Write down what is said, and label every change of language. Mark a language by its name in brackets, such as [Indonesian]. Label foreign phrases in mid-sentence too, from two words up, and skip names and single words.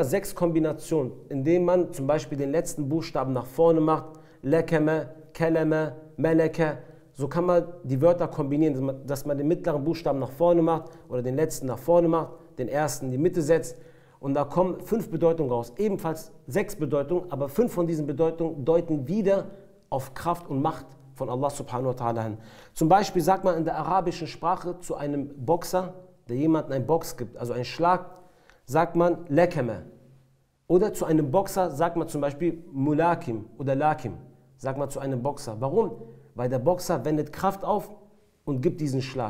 [German] 6 Kombinationen, indem man zum Beispiel den letzten Buchstaben nach vorne macht, [Arabic] لكم، كلم، ملك. [German] So kann man die Wörter kombinieren, dass man den mittleren Buchstaben nach vorne macht oder den letzten nach vorne macht, den ersten in die Mitte setzt und da kommen 5 Bedeutungen raus. Ebenfalls 6 Bedeutungen, aber 5 von diesen Bedeutungen deuten wieder auf Kraft und Macht von Allah [Arabic] سبحانه وتعالى [German] hin. Zum Beispiel sagt man in der arabischen Sprache zu einem Boxer, der jemanden einen Box gibt, also einen Schlag, sagt man Lakama. Oder zu einem Boxer sagt man zum Beispiel Mulakim oder Lakim, sagt man zu einem Boxer. Warum? Weil der Boxer wendet Kraft auf und gibt diesen Schlag.